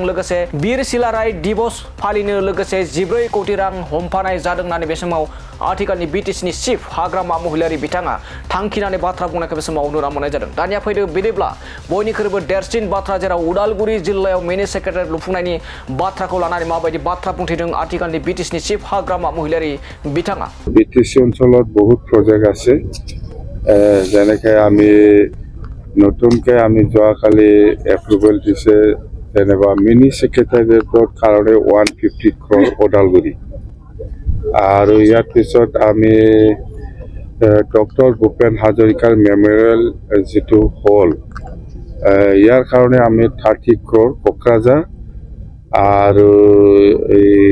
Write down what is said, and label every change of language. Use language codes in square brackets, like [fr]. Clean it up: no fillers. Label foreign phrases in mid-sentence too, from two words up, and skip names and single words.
[brx] लोगोसे बिर सिलाराय दिवस फालिनो लोगोसे 14 कोटी रां हमफानाय जादों होननानै बे समाव आथिखालनि बिटिसिनि चिफ हाग्रामा महिलारि बिथाङा थांखिनानै बाथ्रा बुंनायखौ बे समाव नुनो मोननाय जादों। दानिया फैदो बिदिब्ला बयनिख्रुइबो देरसिन बाथ्रा जेराव उदालगुरि जिल्लायाव मिनि सेक्रेटारियेट लुफुंनायनि बाथ्राखौ लानानै माबायदि बाथ्रा बुंथिदों आथिखालनि बिटिसिनि चिफ हाग्रामा महिलारि बिथाङा। [as] बिटिसि অঞ্চলত বহুত প্ৰজেক্ট আছে যেনেকৈ আমি নতুনকৈ আমি যোৱাকালি এপ্ৰুভেল দিছে যেনিবা মিনি সেক্ৰেটাৰিয়েটৰ কাৰণে 150 crore ওদালগুৰি আৰু ইয়াৰ পিছত আমি ডক্টৰ ভূপেন হাজৰিকাৰ মেমৰিয়েল যিটো হল ইয়াৰ কাৰণে আমি 30 crore কোকৰাঝাৰ আৰু এই